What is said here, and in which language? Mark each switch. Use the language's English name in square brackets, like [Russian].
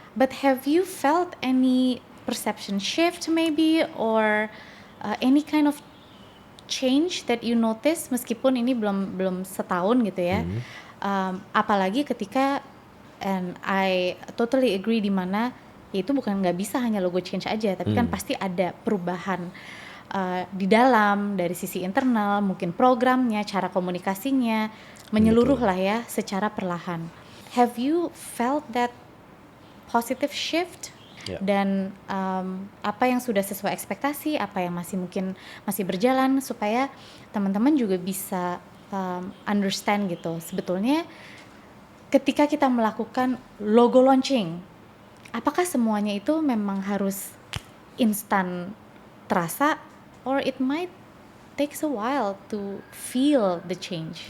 [English] But have you felt any perception shift maybe or any kind of change that you notice [Indonesian] meskipun ini belum setahun gitu ya. Apalagi ketika [English] and I totally agree [Indonesian] di mana ya itu bukan nggak bisa hanya [English] logo change [Indonesian] aja, tapi kan pasti ada perubahan di dalam dari sisi internal, mungkin programnya, cara komunikasinya, menyeluruh Betul. lah ya secara perlahan. [English] Have you felt that positive shift? [Indonesian] Ya. Dan apa yang sudah sesuai ekspektasi, apa yang mungkin masih berjalan supaya teman-teman juga bisa [English] understand [Indonesian] gitu. Sebetulnya ketika kita melakukan [English] logo launching, [Indonesian] apakah semuanya itu memang harus instan terasa, [English] or it might takes a while to feel the change?